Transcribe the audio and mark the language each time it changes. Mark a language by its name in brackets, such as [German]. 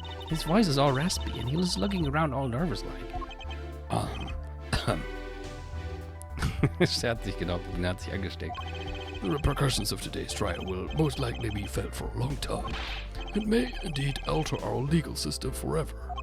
[English] His voice is all raspy, and he was looking around all nervous like. [German] Er hat sich genau, er hat sich angesteckt. [English] The repercussions of today's trial will most likely be felt for a long time. It may indeed alter our legal system forever.